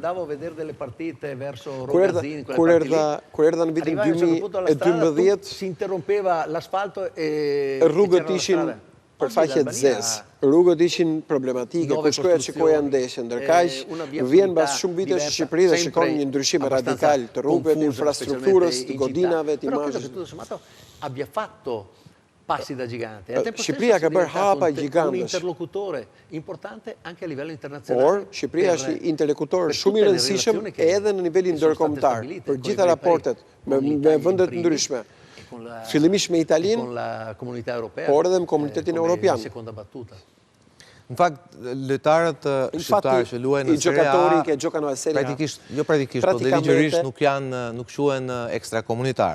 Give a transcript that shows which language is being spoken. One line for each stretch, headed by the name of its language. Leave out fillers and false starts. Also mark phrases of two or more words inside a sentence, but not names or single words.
Albanian: Kur erdha në vitin 2012, rrugët ishin përfaqe të zezë. Rrugët ishin problematike, ku shkoja që koja ndeshje, ndërkaq vjen pas shumë vitesh në Shqipëri dhe shikon një ndryshim radikal të rrugëve, të infrastrukturës, të godinave, të imazhit.
Italian: Passi da gigante.
Albanian: Shqipëria ka bërë hapa gigantesh.
Italian: Un interlocutore importante anche a livello internazionale.
Albanian: Por Shqipëria është interlokutor shumë i rëndësishëm edhe në nivelin ndërkombëtar për gjitha raportet me vendet të ndryshme. Fillimisht me Italinë, por edhe me komunitetin evropian. Në fakt, lojtarët shqiptarë që luajnë në Serie A, praktikisht, po dhe ligjërisht nuk quhen ekstrakomunitar.